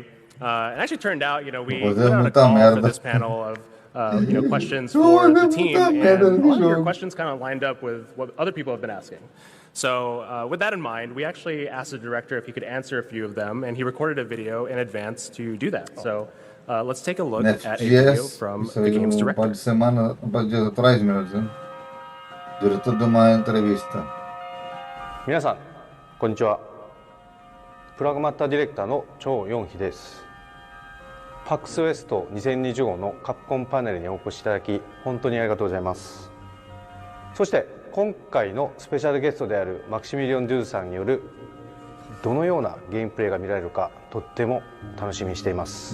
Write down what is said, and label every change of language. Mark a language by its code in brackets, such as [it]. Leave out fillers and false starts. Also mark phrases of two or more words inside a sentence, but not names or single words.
[en] It actually turned out, we put out a call for this panel of, questions for the team, and a lot of your questions kind of lined up with what other people have been asking. So with that in mind, we actually asked the director if he could answer a few of them, and he recorded a video in advance to do that. So let's take a look at a video from the game's director. [pt] Pode ser atrás mesmo, diretor de uma entrevista. [ja] 皆さん、こんにちは。プラグマッタディレクターの張ヨンヒです。PAX West 2025のカプコンパネルにお越しいただき本当にありがとうございます。そして今回のスペシャルゲストであるマクシミリオン・デューさんによるどのようなゲームプレイが見られるかとっても楽しみにしています。